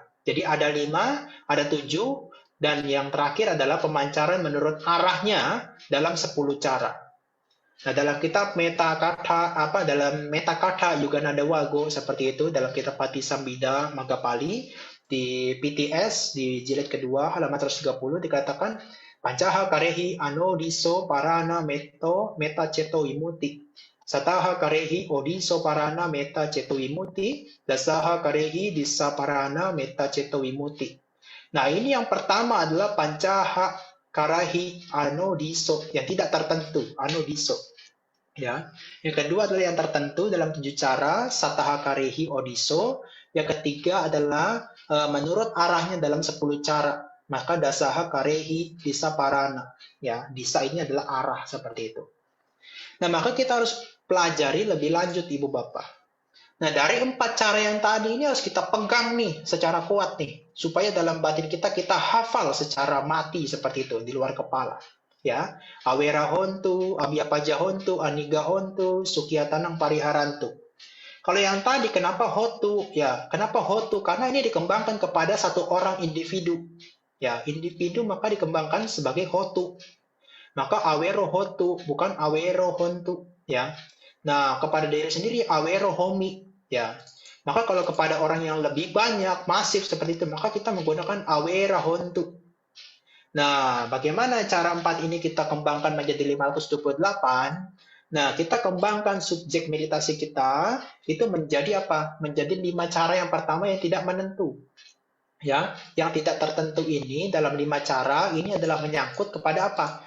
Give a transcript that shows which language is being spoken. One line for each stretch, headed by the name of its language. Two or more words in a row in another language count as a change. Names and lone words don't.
Indonesian: Jadi ada 5, ada 7, dan yang terakhir adalah pemancaran menurut arahnya dalam 10 cara. Nah, dalam kitab dalam Metakatha Yuganada Wago seperti itu, dalam kitab Patisambhida Maggapali, di PTS, di jilid kedua, halaman 130, dikatakan,
Pali: Pancaha karehi ano diso parana meta ceto imuti. Sataha karehi odiso parana meta ceto wimuti, dasaha karehi disa parana meta ceto wimuti.
Indonesian: Nah, ini yang pertama adalah
Pali: pancaha karahi anodiso,
Indonesian: yang tidak tertentu, anodiso. Ya. Yang kedua adalah yang tertentu dalam 7 cara,
Pali: sataha karehi odiso.
Indonesian: Yang ketiga adalah menurut arahnya dalam 10 cara.
Pali: Maka dasaha karehi disa parana.
Indonesian: Ya, disa ini adalah arah seperti itu. Nah, maka kita harus pelajari lebih lanjut Ibu Bapak. Nah, dari 4 cara yang tadi ini harus kita pegang nih secara kuat nih, supaya dalam batin kita hafal secara mati seperti itu di luar kepala. Ya,
Pali: awera hontu, abhiapaja hontu, aniga hontu, sukyatanang pariharantu.
Indonesian: Kalau yang tadi kenapa hotu? Ya, kenapa hotu? Karena ini dikembangkan kepada satu orang individu. Ya, individu maka dikembangkan sebagai hotu. Maka
Pali: awero hotu,
Indonesian: bukan
Pali: awero hontu,
Indonesian: ya. Nah, kepada diri sendiri
Pali: awero homi,
Indonesian: ya. Maka kalau kepada orang yang lebih banyak, masif seperti itu, maka kita menggunakan
Pali: awera hontu.
Indonesian: Nah, bagaimana cara 4 ini kita kembangkan menjadi 528? Nah, kita kembangkan subjek meditasi kita itu menjadi apa? Menjadi 5 cara yang pertama yang tidak menentu. Ya, yang tidak tertentu ini dalam 5 cara ini adalah menyangkut kepada apa?